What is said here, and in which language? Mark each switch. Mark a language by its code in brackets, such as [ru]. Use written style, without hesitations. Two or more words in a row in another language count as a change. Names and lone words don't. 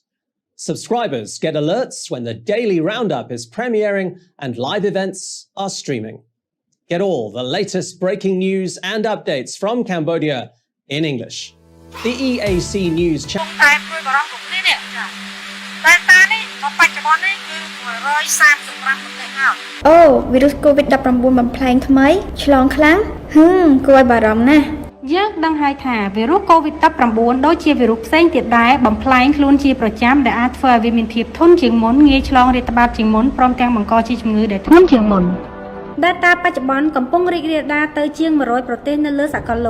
[en] Subscribers get alerts when the daily roundup is premiering and live events are streaming. Get all the latest breaking news and updates from Cambodia in English. The EAC News channel. Oh, virus [km] COVID-19 បំផ្លែងថ្មីឆ្លងខ្លាំងគួរឲ្យបារម្ភណាស់យើងដឹងហើយថាវីរុស COVID-19 ដូចជាវីរុសផ្សេងទៀតដែរបំផ្លែងខ្លួនជាប្រចាំដែលអាចធ្វើឲ្យវាមានភាពធន់ជាងមុនងាយ ឆ្លងរាតត្បាតជាងមុនព្រមទាំងបង្កជាជំងឺដែលធ្ងន់ជាងមុន Data បច្ចុប្បន្នកំពុងរីករាលដាលទៅជាង 100 ប្រទេសនៅលើសកល